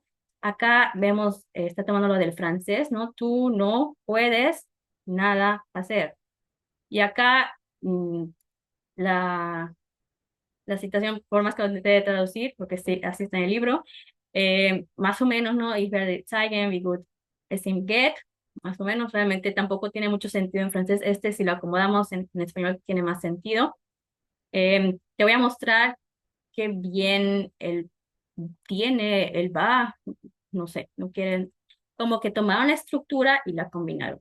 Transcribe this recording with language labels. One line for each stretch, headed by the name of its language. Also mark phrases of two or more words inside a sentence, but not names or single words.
Spanish: Acá vemos, está tomando lo del francés, ¿no? Tú no puedes nada hacer. Y acá la, la citación, por más que lo intente traducir, porque sí, así está en el libro, más o menos, ¿no?
German: Ich werde zeigen, wie gut es im geht,
Spanish: más o menos, realmente tampoco tiene mucho sentido en francés. Este, si lo acomodamos en español, tiene más sentido. Te voy a mostrar qué bien él tiene, él va, no sé, no quieren, como que tomaron la estructura y la combinaron.